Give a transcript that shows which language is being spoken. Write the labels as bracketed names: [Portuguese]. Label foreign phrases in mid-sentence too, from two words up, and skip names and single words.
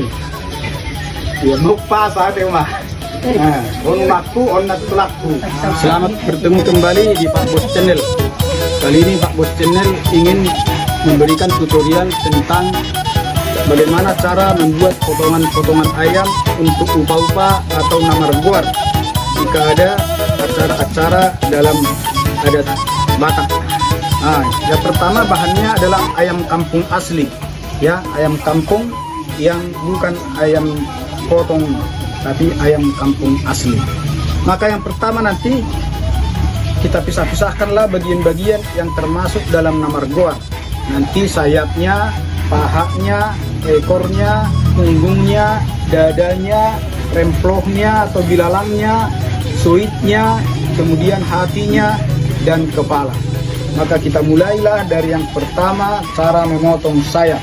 [Indonesian] Ya mau pas ada mah. On laku, on laku. Selamat bertemu kembali di Pak Bos Channel. Kali ini Pak Bos Channel ingin memberikan tutorial tentang bagaimana cara membuat potongan-potongan ayam untuk upa-upa atau [Batak Toba] namar goar [Indonesian] jika ada acara-acara dalam adat Batak. Yang pertama bahannya adalah ayam kampung asli, ya, ayam kampung yang bukan ayam potong tapi ayam kampung asli. Maka yang pertama nanti kita pisah-pisahkanlah bagian-bagian yang termasuk dalam [Batak Toba] namar goar. [Indonesian] Nanti sayapnya, pahanya, ekornya, punggungnya, dadanya, remplohnya atau bilalangnya, suitnya, kemudian hatinya, dan kepala. Maka kita mulailah dari yang pertama, cara memotong sayap.